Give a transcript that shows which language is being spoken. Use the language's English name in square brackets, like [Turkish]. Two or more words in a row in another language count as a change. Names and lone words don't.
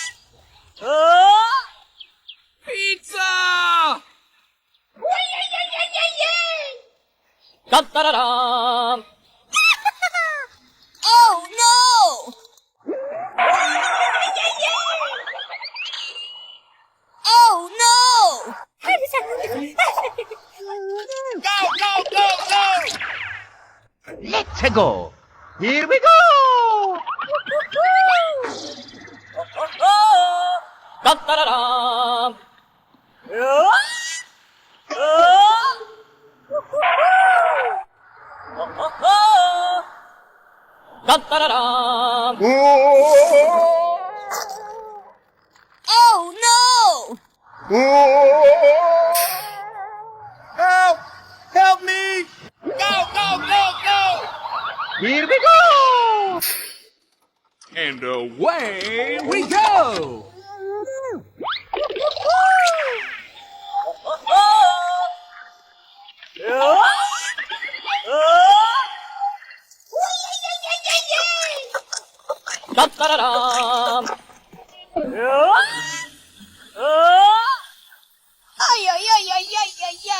[English] Pizza! Da-da-da-dum. Oh no! Oh no! Go, go, go, go! Let's go. Here we go. Da-da-da-dum. Da-da-da-dum. Oh no! Help! Help me! Go, go, go, go! Here we go. And away we go! Da-da-da-dum. Ay, ay, ay, ay, ay, ay, ay.